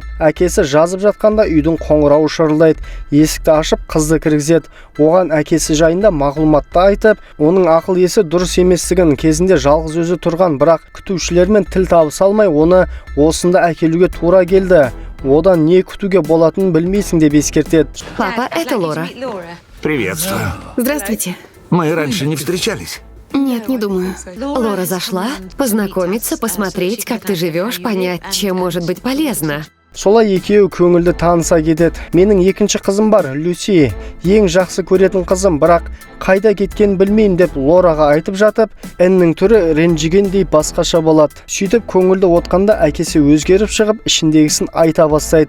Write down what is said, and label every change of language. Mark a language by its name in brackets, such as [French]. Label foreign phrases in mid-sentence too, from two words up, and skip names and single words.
[Kazakh] Әкесі жазып жатқанда үйдің қоңырауы шырылдайды. Есікті ашып, қызды кіргізеді. Оған әкесі жайында мағлұматты айтып, оның ақыл есі дұрыс еместігін, кезінде жалғыз өзі тұрған, бірақ күтушілермен тіл табыса алмай, оны осында әкелуге тура келді. Одан не күтуге болатынын білмейсің деп ескертеді. [Russian] Папа, это Лора. Приветствую. Здравствуйте. Мы раньше не встречались. Нет, не думаю. Лора зашла познакомиться, посмотреть, как ты живешь, понять, чем может быть полезно. [Kazakh] Солай екеуі көңілді таныса кетеді. Менің екінші қызым бар, Люси. Ең жақсы көретін қызым, бірақ қайда кеткенін білмеймін деп Лораға айтып жатып, Эннің түрі ренжігендей басқаша болады. Сөйтіп көңілді отқанда әкесі өзгеріп шығып, ішіндегісін айта бастайды.